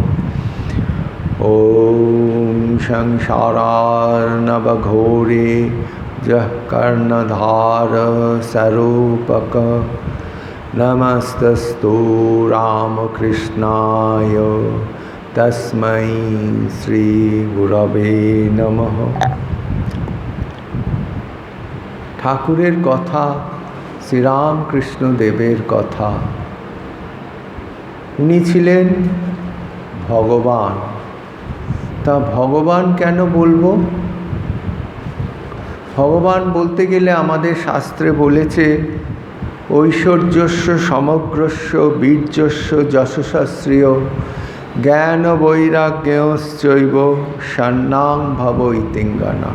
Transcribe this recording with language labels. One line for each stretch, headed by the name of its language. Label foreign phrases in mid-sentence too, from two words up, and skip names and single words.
Sanskrit: ॐ संसारार्णवघोरे जः कर्णधारस्वरूपक नमस्तस्तु रामकृष्णाय तस्मै श्रीगुरवे नमः।
Bangla: ঠাকুরের কথা, শ্রীরামকৃষ্ণ দেবের কথা। উনি ছিলেন ভগবান। তা ভগবান কেন বলবো? ভগবান বলতে গেলে আমাদের শাস্ত্রে বলেছে
Sanskrit: ঐশ্বর্যস্য সমগ্রস্য বীর্যস্য যশস্শ্রিয় জ্ঞান বৈরাগ্যশ্চৈব সন্নাং ভব ইতিঙ্গনা।